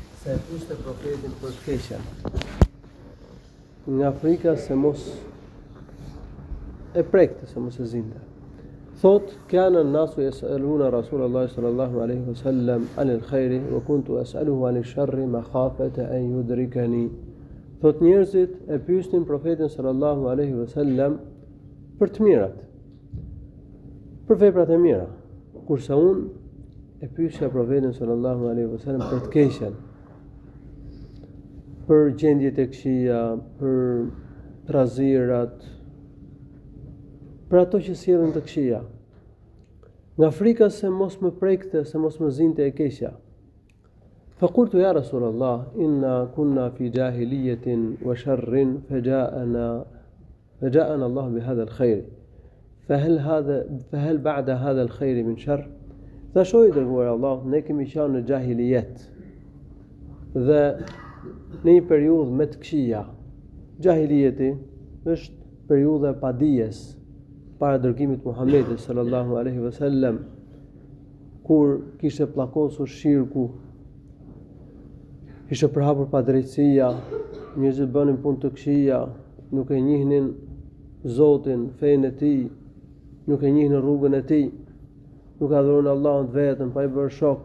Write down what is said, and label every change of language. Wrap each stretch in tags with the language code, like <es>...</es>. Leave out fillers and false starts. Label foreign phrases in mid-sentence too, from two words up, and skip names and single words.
<sq>se e pyeste profetin për të keqen. Nga frika se mos e prekte, se mos e zinte. Thot,</sq> <ar>كان الناس يسألون رسول الله صلى الله عليه وسلم عن الخير وكنت أسأله عن الشر مخافة أن يدركني.</ar> <sq>Thot, njerëzit e pyesnin profetin</sq> <ar>صلى الله عليه وسلم</ar> <sq>për të mirat, për veprat e mira, kurse unë e pyesja profetin</sq> <ar>صلى الله عليه وسلم</ar> <sq>për të keqen, për gjendjet e këqija, për trazirat, për ato që sjellin të këqija. Nga frika se mos më prekte, se mos më zinte e keqja.</sq> <ar>فقلت يا رسول الله إنا كنا في جاهلية وشر فجاءنا الله بهذا الخير. فهل بعد هذا الخير من شر؟</ar> <sq>Thashoj i dërguar Allah, ne kemi qenë në jahilijet dhe në një periudhë me të këqija. Jahilijeti është periudha e padijes para dërgimit Muhamedit</sq> <ar>صلى الله عليه وسلم,</ar> <sq>kur kishte pllakosur shirku, kishte përhapur padrejtësia, njerëzit bënin punë të këqija, nuk e njihnin Zotin, fenë e tij, nuk e njihnin rrugën e tij, nuk adhurojnë Allahun vetëm, pa i bërë shok.</sq>